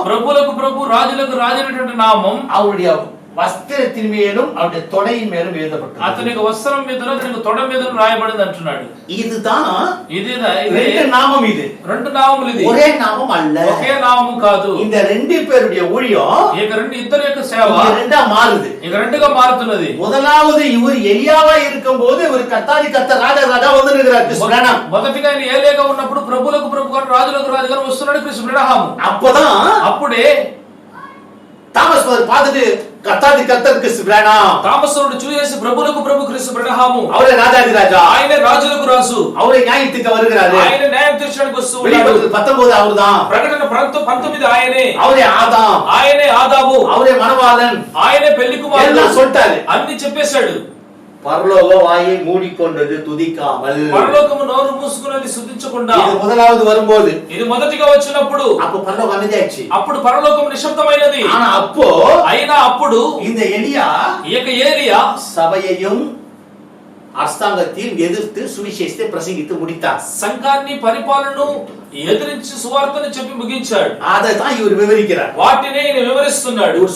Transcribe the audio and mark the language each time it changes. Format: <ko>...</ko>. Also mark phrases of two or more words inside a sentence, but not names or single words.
<te>ప్రభులకు ప్రభు రాజులకు రాజు అనేటువంటి నామం</te> <ta>அவருடைய வஸ்திரத்தின் மேலும் அவருடைய தொடையின் மேலும் எழுதப்பட்டது.</ta> <te>అతని వస్త్రం మీద అతని తొడ మీద రాయబడింది అంటున్నాడు.</te> <ta>இதுதான்</ta> <te>ఇది</te> <ta>ரெண்டு நாமம். இது</ta> <te>రెండు నామములు. ఇది</te> <ta>ஒரே நாமம் அல்ல,</ta> <te>ఒకే నామం కాదు.</te> <ta>இந்த ரெண்டு பேருடைய ஊழியம்</ta> <te>ఇక ఇద్దరు యొక్క సేవ</te> <ta>ரெண்டா மாறுது.</ta> <te>ఇక రెండుగా మారుతున్నది.</te> <ta>முதலாவது இவர் எலியாவா இருக்கும்போது இவர் கர்த்தாதி கர்த்தர் ராஜா ராஜா வந்து இருக்கிறார்.</ta> <te>మొదటిగా ఆయన ఏలియాగా ఉన్నప్పుడు ప్రభులకు ప్రభు గారు రాజులకు రాజు గారు వస్తున్నాడు క్రీస్తు బ్రహ్మ.</te> <ta>அப்பதான்</ta> <te>అప్పుడే</te> <ta>தாமஸ் பார்த்துட்டு கர்த்தாதி கர்த்தர் கிறிஸ்து பிரானா.</ta> <te>తామసుడు చూసేసి ప్రభులకు ప్రభు క్రీస్తు బ్రహ్మము.</te> <ta>அவரே ராஜாதி ராஜா,</ta> <te>ఆయనే రాజులకు రాజు.</te> <ta>அவரே நியாயத்துக்கு வருகிறாரு.</ta> <te>ఆయన న్యాయం తీర్చడానికి వస్తూ ఉన్నాడు.</te> <ta>வெளிப்படுத்தல் 19 அவர்தான்.</ta> <te>ప్రకటన 19 ఆయనే.</te> <ta>அவரே ஆதாம்,</ta> <te>ఆయనే ఆదాము.</te> <ta>அவரே மணவாளன்,</ta> <te>ఆయనే పెళ్లి కుమారుడు.</te> <ta>எல்லாம் சொல்லிட்டாரு.</ta> <te>అన్ని చెప్పేశాడు.</te> <ta>பரலோக வாயை மூடிக்கொண்டது துதிக்காமல்.</ta> <te>పరలోకము నోరు మూసుకున్నది స్తుతించకుండా.</te> <ta>இது முதலாவது வரும்போது,</ta> <te>ఇది మొదటిగా వచ్చినప్పుడు</te> <ta>அப்ப பரலோகம் அமைதியாச்சு.</ta> <te>అప్పుడు పరలోకం నిశ్శబ్దమైనది.</te> <ta>ஆனா அப்போ</ta> <te>అయినా అప్పుడు</te> <ta>இந்த எலியா</ta> <te>ఈ యొక్క ఏలియా</te> <ta>சபையையும் அரசாங்கத்தையும் எதிர்த்து சுவிசேஷத்தை பிரசங்கித்து முடித்தார்.</ta> <te>సంఘాన్ని పరిపాలనను ఎదిరించి సువార్తను చెప్పి ముగించాడు.</te> <ta>அதை தான் இவர் விவரிக்கிறார்.</ta> <te>వాటిని వివరిస్తున్నాడు.</te>